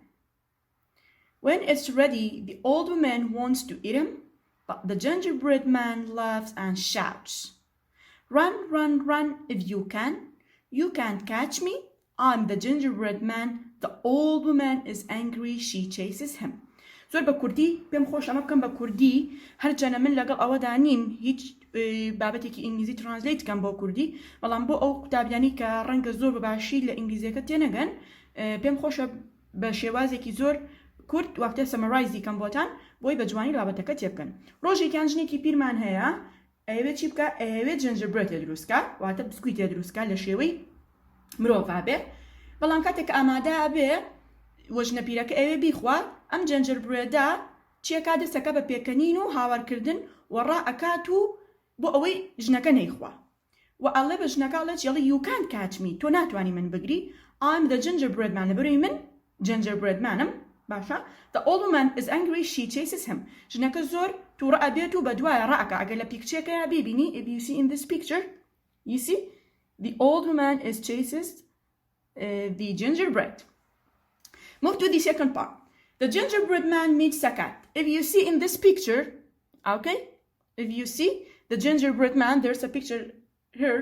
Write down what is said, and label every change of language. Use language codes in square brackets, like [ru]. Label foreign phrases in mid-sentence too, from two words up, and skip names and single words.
[en] When it's ready, the old woman wants to eat him, but the gingerbread man laughs and shouts, "Run, run, run if you can. You can't catch me. I'm the gingerbread man." The old woman is angry. She chases him. [ckb] زۆر بە کوردی پێم خۆش ئەمە بکەم بە کوردی هەرجانە من لەگەڵ ئەوەدا نیم هیچ بابەتێکی ئینگلیزی ترانسلیت بکەم بۆ کوردی بەڵام بۆ ئەو قوتابیانی کە ڕەنگە زۆر بەباشی لە ئینگلیزیەکە تێنەگەن پێم خۆشە بە شێوازێکی زۆر کورد وەختە سەمەڕایزی کەم بۆتان بۆی بە جوانی بابەتەکە تێبکەن. ڕۆژێکیان ژنێکی پیرمان هەیە ئەوێ چی بکە ئەوێ جنجبرێت دروستکە واتە بسکویتێ دروستکە لە شێوەی مرۆڤ بێ بەڵام کاتێک ئامادە بێ وەژنە پیرەکە ئەوێ بیخوا ئەم جنجبرێدا چیەکا دەستەکە بە پێکەنین و هاوارکردن وەڕا ئەکات و بۆ ئەوەی ژنەکە نەیخوا و ئەڵێ بە ژنەکەڵێت یەڵی [en] "You can't catch me." [ckb] تۆ ناتوانی من بگری. [en] I'm the gingerbread man. [ckb] لەبەرەوەی من [en] gingerbread man [ckb] م. باشە. [en] The old woman is angry. She chases him. [ckb] ژنەکە زۆر تووڕە ئەبێت و بە دوایە ڕائەکە. ئەگەر لە پیکچێکەیە ببینی [en] if you see in this picture you see the old woman is chases the gingerbread. Move to the second part. The gingerbread man meets a cat. If you see in this picture, okay, if you see the gingerbread man, there's a picture here.